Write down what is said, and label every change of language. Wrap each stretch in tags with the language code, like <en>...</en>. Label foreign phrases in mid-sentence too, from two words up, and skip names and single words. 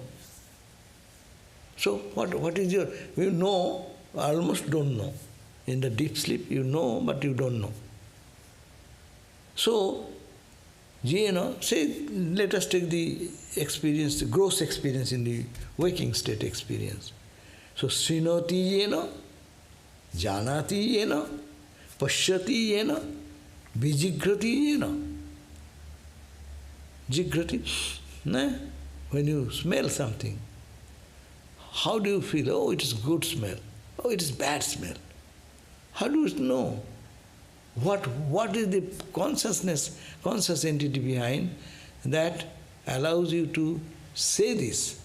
<en>So what is your... You know, almost don't know. In the deep sleep, you know, but you don't know. So, say, let us take the experience, the gross experience in the waking state experience. So,</en> <sa>शृणोति येन, जानाति येन, पश्यति येन, विजिघ्रति येन.</sa> <en>Jigrati, when you smell something, how do you feel? Oh, it is good smell. Oh, it is bad smell. How do you know? What is the consciousness, conscious entity behind that allows you to say this?</en>